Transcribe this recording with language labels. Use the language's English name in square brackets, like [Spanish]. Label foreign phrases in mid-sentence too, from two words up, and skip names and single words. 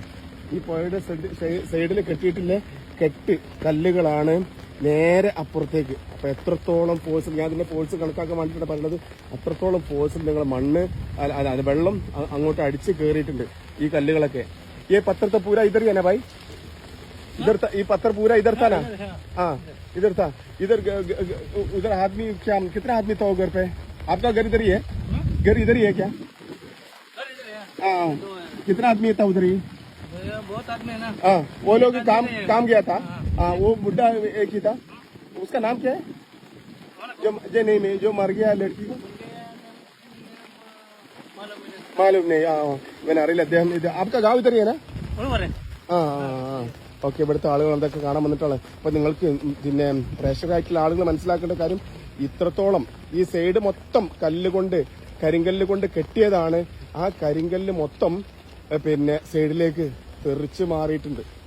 [Malayalam] ഈ പുഴയുടെ സൈഡിൽ കെട്ടിയിട്ടില്ല കെട്ട് കല്ലുകളാണ് നേരെ അപ്പുറത്തേക്ക്. അപ്പൊ എത്രത്തോളം ഫോഴ്സിൽ, ഞാൻ അതിന്റെ ഫോഴ്സ് കണക്കാക്കാൻ വേണ്ടിയിട്ടാണ് പറഞ്ഞത്, അത്രത്തോളം ഫോഴ്സിൽ നിങ്ങൾ മണ്ണ് അല്ല വെള്ളം അങ്ങോട്ട് അടിച്ച് കയറിയിട്ടുണ്ട് ഈ കല്ലുകളൊക്കെ. ഈ പത്രത്തെ [Hindi] पूरा इधर [Malayalam] തന്നെ ഭായി, [Hindi] इधर ये पत्थर पूरा इधर था ना? हाँ इधर था. इधर आदमी क्या, कितना आदमी था घर पे? आपका घर इधर ही है? घर इधर ही है क्या? हाँ कितना आदमी था उधर ही? बहुत आदमी है ना। हाँ, वो लोग काम गया था। हाँ, वो बुढ़ा एक ही था, उसका नाम क्या है? जो नहीं, जो मर गया लड़की को मालूम नहीं. [Malayalam] ഇവൻ അറിയില്ല. അദ്ദേഹം ഇത് [Hindi] आपका गाँव इधर ही है ना? [Malayalam] ഓക്കെ. ഇവിടുത്തെ ആളുകൾ എന്തൊക്കെ കാണാൻ വന്നിട്ടുള്ളത്. അപ്പൊ നിങ്ങൾക്ക് പിന്നെ പ്രേക്ഷകരായിട്ടുള്ള ആളുകൾ മനസ്സിലാക്കേണ്ട കാര്യം, ഇത്രത്തോളം ഈ സൈഡ് മൊത്തം കല്ലുകൊണ്ട് കരിങ്കല്ല് കൊണ്ട് കെട്ടിയതാണ്. ആ കരിങ്കല്ല് മൊത്തം പിന്നെ സൈഡിലേക്ക് തെറിച്ച് മാറിയിട്ടുണ്ട്.